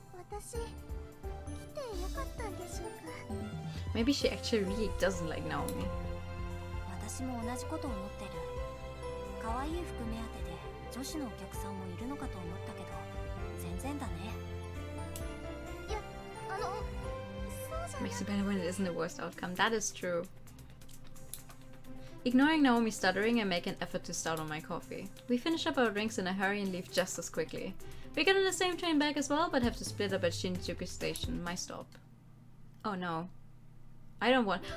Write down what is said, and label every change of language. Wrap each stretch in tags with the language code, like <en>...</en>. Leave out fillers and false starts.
<ja>私来てよかったんでしょうか。</ja> <en>Maybe she actually really doesn't like Naomi.</en> <ja>私も同じこと思ってる。可愛い服目当てで女子のお客さんもいるのかと思ったけど、全然だね。いや、そうじゃ</ja> <en>Makes it better when it isn't the worst outcome. That is true. Ignoring Naomi's stuttering, I make an effort to start on my coffee. We finish up our drinks in a hurry and leave just as quickly. We get on the same train back as well, but have to split up at Shinjuku Station, my stop. Oh no. I don't want...</en>